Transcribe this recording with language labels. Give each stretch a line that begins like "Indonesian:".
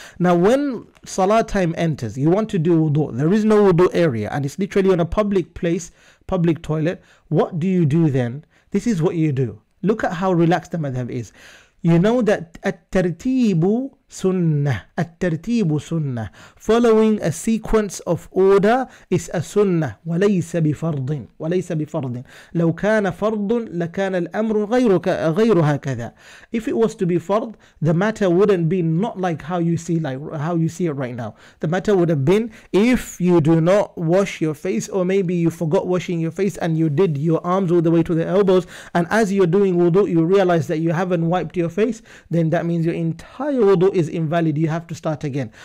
English: Now when Salat time enters, you want to do wudu. There is no wudu area and it's literally on a public place, public toilet. What do you do then? This is what you do. Look at how relaxed the madhab is. You know that at-tartibu sunnah. At-tartibu sunnah. Following a sequence of order is a sunnah.
Arabic: وَلَيْسَ بِفَرْضٍ. وَلَيْسَ بِفَرْضٍ. لو كان فرض لكان الأمر غير هكذا.
English: If it was to be fard, the matter wouldn't be not like how you see it right now. The matter would have been if you do not wash your face, or maybe you forgot washing your face and you did your arms all the way to the elbows, and as you're doing wudu you realize that you haven't wiped your face, then that means your entire wudu is invalid. You have to start again.